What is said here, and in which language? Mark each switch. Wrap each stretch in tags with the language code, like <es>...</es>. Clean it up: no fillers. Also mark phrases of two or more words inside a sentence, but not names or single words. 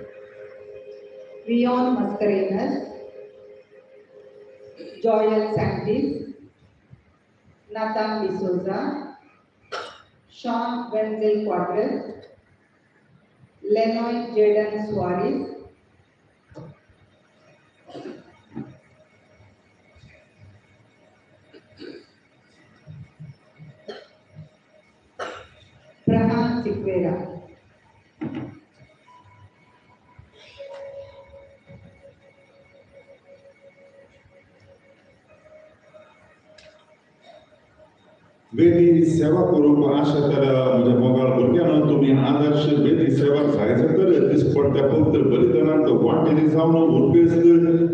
<kok>Leon Mascarenas, Joel Santis, Nathan D'Souza, Sean Wenzel Quadras, Lenoy Jaden Suarez, Prahan Sikwera. वेदी सेवा करूंक आशा तर म्हज्या मोगाळ भुरग्यांनो तुमी आदर्श वेदी सेवा जायचे तर दिसपट्ट्या पवित्र बलिदानांत वांटेली जावन उर्बेस्त</kok>